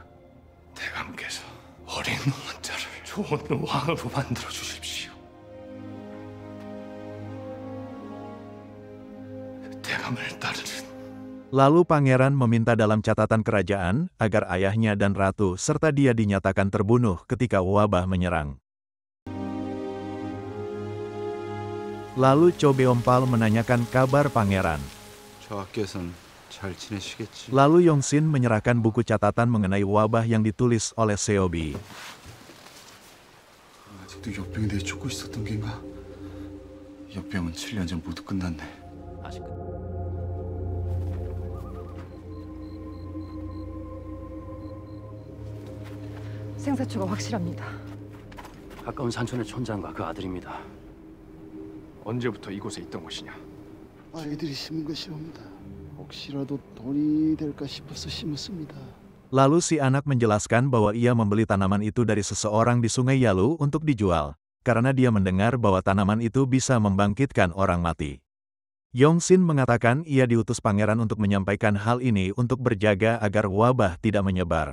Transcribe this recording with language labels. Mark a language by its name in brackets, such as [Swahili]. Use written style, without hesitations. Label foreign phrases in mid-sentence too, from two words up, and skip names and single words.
[Korean] 대감께서 어린 왕자를 좋은 왕으로 만들어 주십시오. 대감을 따르는. [Indonesian] Lalu pangeran meminta dalam catatan kerajaan agar ayahnya dan ratu serta dia dinyatakan terbunuh ketika wabah menyerang. Lalu Cho Beom-pal menanyakan kabar pangeran. [Korean] 저하께서는 잘 지내시겠지? [Indonesian] Lalu Yongsin menyerahkan buku catatan mengenai wabah yang ditulis oleh Seobi. [Korean] 아직도 역병에 대해 쫓고 있었던 게인가? 역병은 7년 전 모두 끝났네. 아직 생사초가 확실합니다. 가까운 산촌의 촌장과 그 아들입니다. 언제부터 이곳에 있던 것이냐? 아이들이 심은 것이옵니다. 혹시라도 돈이 될까 싶어서 심었습니다. [Indonesian] Lalu si anak menjelaskan bahwa ia membeli tanaman itu dari seseorang di Sungai Yalu untuk dijual, karena dia mendengar bahwa tanaman itu bisa membangkitkan orang mati. Yongsin mengatakan ia diutus pangeran untuk menyampaikan hal ini untuk berjaga agar wabah tidak menyebar.